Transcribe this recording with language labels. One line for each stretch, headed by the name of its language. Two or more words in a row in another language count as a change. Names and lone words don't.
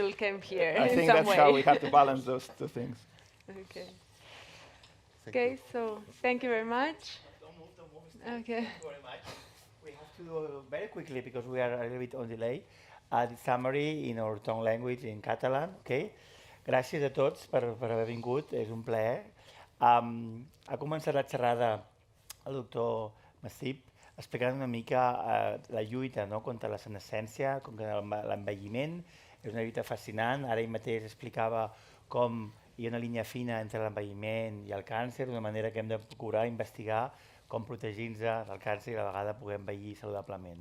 English: will come here I think that's how we have to balance those two things. Okay. Okay, so thank you very much. Don't move. Okay. Thank you very much. We have to do very quickly, because we are a little bit on delay, the summary in our tongue language, in Catalan, okay?
Catalan: Gràcies a tots per haver vingut, és un plaer. Ha començat la xerrada el doctor Massip explicant una mica la lluita contra la senescència, contra l'envelliment. És una lluita fascinant. Ara ell mateix explicava com hi ha una línia fina entre l'envelliment i el càncer, d'una manera que hem de procurar investigar com protegir-nos del càncer i a la vegada poder envellir saludablement.